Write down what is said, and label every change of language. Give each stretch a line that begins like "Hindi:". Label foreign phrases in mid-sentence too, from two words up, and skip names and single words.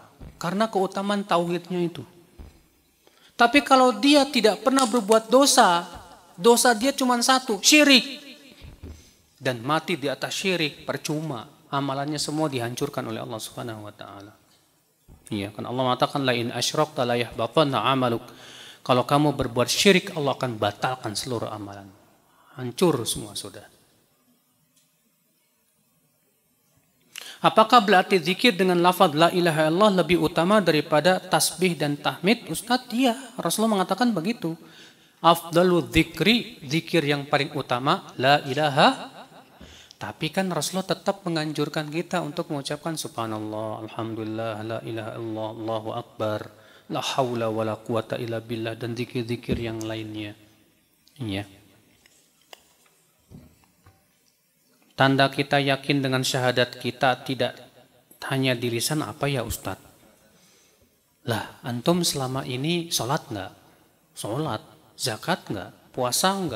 Indonesian: Karena keutamaan tauhidnya itu. Tapi kalau dia tidak pernah berbuat dosa, dosa dia cuma satu, syirik. Dan mati di atas syirik, percuma. Amalannya semua dihancurkan oleh Allah
Arabic: سبحانه وتعالى.
Indonesian: Iya, kan Allah mengatakan
Arabic: لئن أشركت ليحبطن عملك.
Indonesian: Kalau kamu berbuat syirik, Allah akan batalkan seluruh amalan. Hancur semua sudah. Apakah berarti zikir dengan lafaz
Arabic: لا إله إلا الله
Indonesian: lebih utama daripada tasbih dan tahmid? Ustaz, iya. Rasulullah mengatakan begitu.
Arabic: أفضل الذكر,
Indonesian: zikir yang paling utama,
Arabic: لا إله.
Indonesian: Tapi kan Rasulullah tetap menganjurkan kita untuk mengucapkan
Arabic: سبحان الله الحمد لله, لا إله إلا الله الله أكبر لا حول ولا قوة إلا بالله,
Indonesian: dan zikir-zikir yang lainnya. Iya. Tanda kita yakin dengan syahadat kita tidak hanya di lisan apa ya Ustadz? Lah, antum selama ini sholat nggak? Sholat, zakat nggak? Puasa nggak?